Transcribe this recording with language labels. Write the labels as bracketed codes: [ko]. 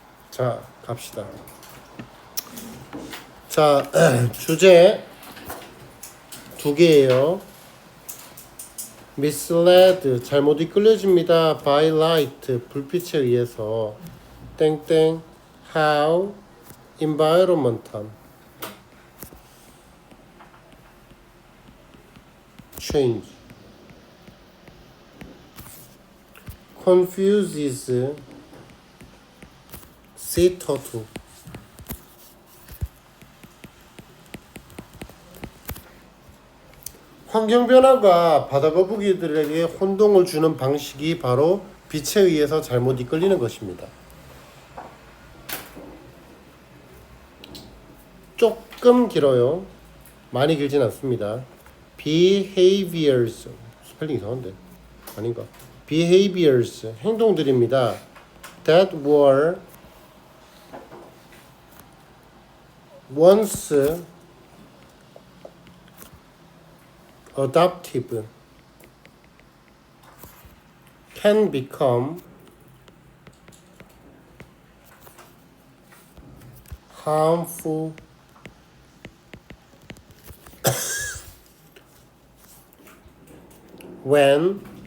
[ko] 자, 갑시다. 자, 주제 두 개예요. misled, 잘못 이끌려집니다. [en] by light, [ko] 불빛에 의해서. [en] 땡땡, how, environmental change, confuses C-turtle. [ko] 환경 변화가 바다 거북이들에게 혼동을 주는 방식이 바로 빛에 의해서 잘못 이끌리는 것입니다. 조금 길어요. 많이 길진 않습니다. behaviors, 스펠링 이상한데 아닌가? behaviors, 행동들입니다. [en] that were once adaptive can become harmful when